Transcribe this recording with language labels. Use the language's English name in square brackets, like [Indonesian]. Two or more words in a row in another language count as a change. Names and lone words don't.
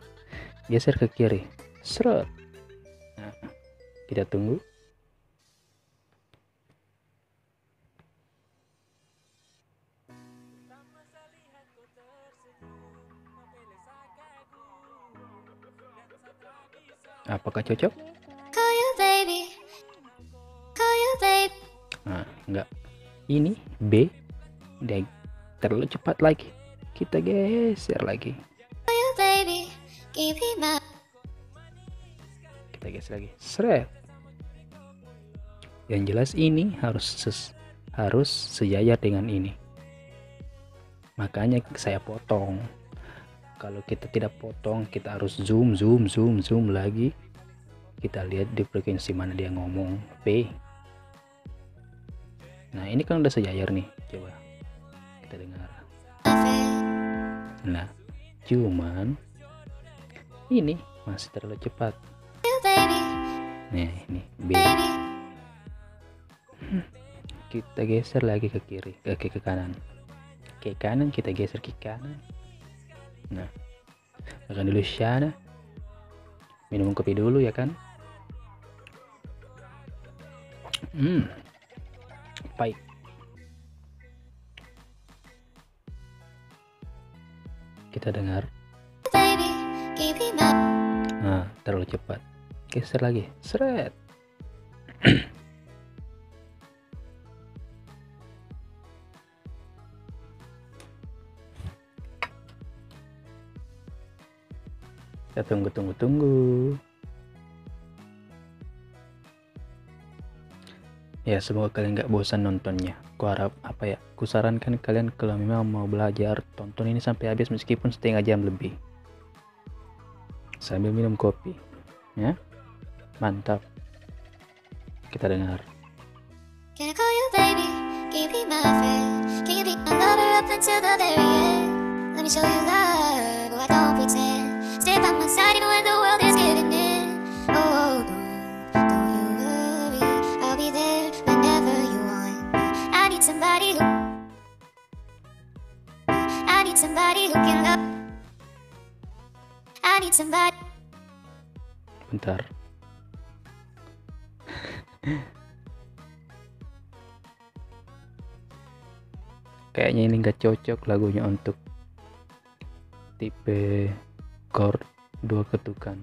[Indonesian] Geser ke kiri. Seret. Nah, kita tunggu. Apakah cocok? [English] Call you baby. Call you babe. [Indonesian] Nah, enggak. Ini B. Dia terlalu cepat lagi. Kita geser lagi. [English] Call you baby. Can you be my [Indonesian] Kita geser lagi, seret. Yang jelas ini harus sejajar dengan ini, makanya saya potong. Kalau kita tidak potong, kita harus zoom lagi, kita lihat di frekuensi mana dia ngomong P. Nah ini kan udah sejajar nih, coba kita dengar. [English] friend? [Indonesian] Nah cuman ini masih terlalu cepat. [English] You baby, [Indonesian] Nah ini B. [English] baby. [Indonesian] Kita geser lagi ke kiri, ke kanan. Ke kanan, kita geser ke kanan. Nah, makan dulu sana. Minum kopi dulu ya kan. Baik. Kita dengar. [English] Baby, can you be my [Indonesian] Nah, terlalu cepat. Geser lagi. Seret. Kita tunggu. Ya semoga kalian nggak bosan nontonnya. Ku sarankan kalian kalau memang mau belajar, tonton ini sampai habis meskipun setengah jam lebih. Sambil minum kopi, ya. Mantap. Kita dengar. [English] Can I call you baby? Can you be my friend? Can you be my lover up until the very end? Let me show you love, oh I don't pretend. Stay by my side even when the world is giving in. Oh, don't you worry, I'll be there whenever you want me. I need somebody who can love. I need somebody. [Indonesian] Bentar. Kayaknya ini nggak cocok lagunya untuk tipe chord 2 ketukan.